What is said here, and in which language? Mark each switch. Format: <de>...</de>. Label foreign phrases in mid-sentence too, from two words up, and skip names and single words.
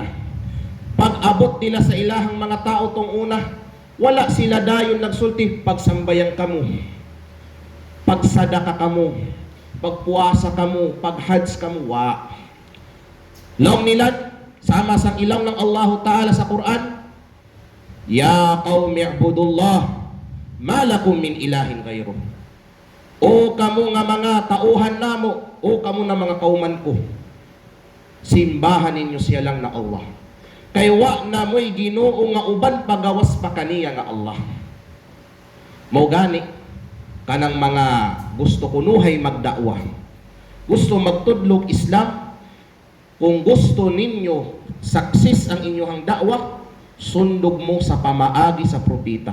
<ceb>Pag-abot nila sa ilahang mga tao tong una, wala sila dayon nagsulti pagsambayan kamo, pagsadaka kamo, pagpuasa kamo, paghajj kamo, wa. Laom nila sama sang ilaw ng Allah Ta'ala sa Quran,</ceb> <ar>"يا قوم اعبدوا الله ما لكم من إله غيره."</ar> <ceb>O kamo nga mga tauhan namo, o kamo na mga kauman ko, simbahan ninyo siya lang na Allah. Kay wa na mo'y Ginoo nga uban pagawas pa kaniya nga Allah. Mao gani kanang mga gusto kunuhay magdakwa, gusto magtudlog Islam, kung gusto ninyo success ang inyong dakwa, sundog mo sa pamaagi sa propeta.</ceb>